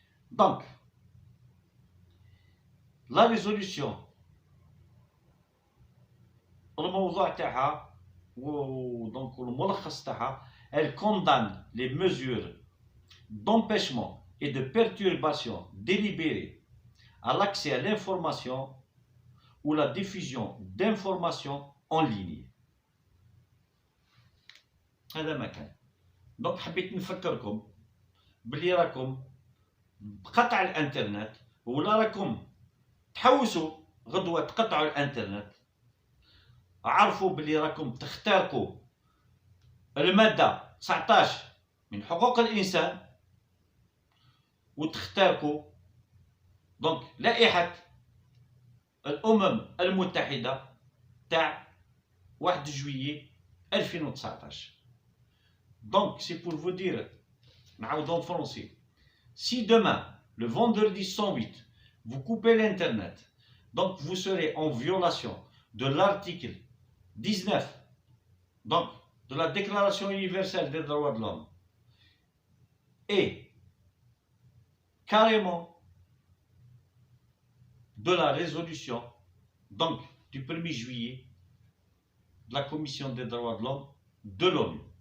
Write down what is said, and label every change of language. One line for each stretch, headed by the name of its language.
French: Donc, la résolution,
Arabic: الموضوع تاعها
French: donc
Arabic: الملخص تاعها,
French: elle condamne les mesures d'empêchement et de perturbation délibérée à l'accès à l'information ou la diffusion d'informations en ligne.
Arabic: هذا ما كان. donc حبيت نفكركم بلي راكم بقطع الانترنت ولا راكم تحوسوا غدوة تقطعوا الانترنت. عرفوا بلي راكم تخترقوا المادة 19 من حقوق الإنسان وتخترقوا donc لائحة الأمم المتحدة تاع
French: 1 juillet 2019. Donc c'est pour vous dire,
Arabic: نعاود
French: en français, si demain, le vendredi 108, vous coupez l'internet, Donc vous serez en violation de l'article 19 donc, de la Déclaration universelle des droits de l'homme et carrément de la résolution donc du 1er juillet de la Commission des droits de l'homme de l'ONU.